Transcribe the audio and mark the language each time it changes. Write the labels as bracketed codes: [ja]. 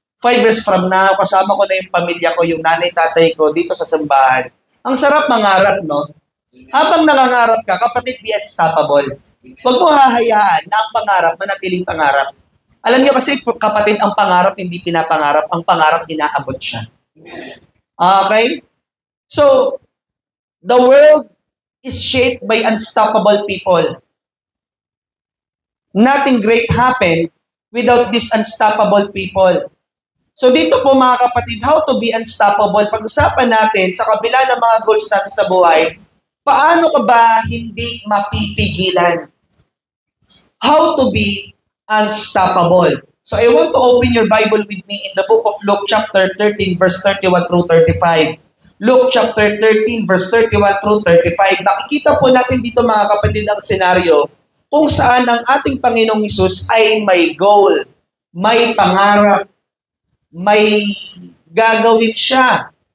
[tl] 5 years from now, kasama ko na yung pamilya ko, yung nanay, tatay ko, dito sa simbahan. Ang sarap mangarap, no? Habang nangangarap ka, kapatid, [en] be unstoppable. [tl] Huwag mo hahayaan na ang pangarap, manatiling pangarap. Alam niyo kasi, kapatid, ang pangarap hindi pinapangarap, ang pangarap inaabot siya. Okay? [en] So, the world is shaped by unstoppable people. Nothing great happened without these unstoppable people. So [tl] dito po mga kapatid, [en] how to be unstoppable. [tl] Pag-usapan natin sa kabila ng mga goals natin sa buhay, paano ka ba hindi mapipigilan? [en] How to be unstoppable. So I want to open your Bible with me in the book of Luke chapter 13 verse 31 through 35. Luke chapter 13 verse 31 through 35. [tl] Nakikita po natin dito mga kapatid ang senaryo kung saan ang ating Panginoong Hesus ay may goal, may pangarap, may gagawin siya.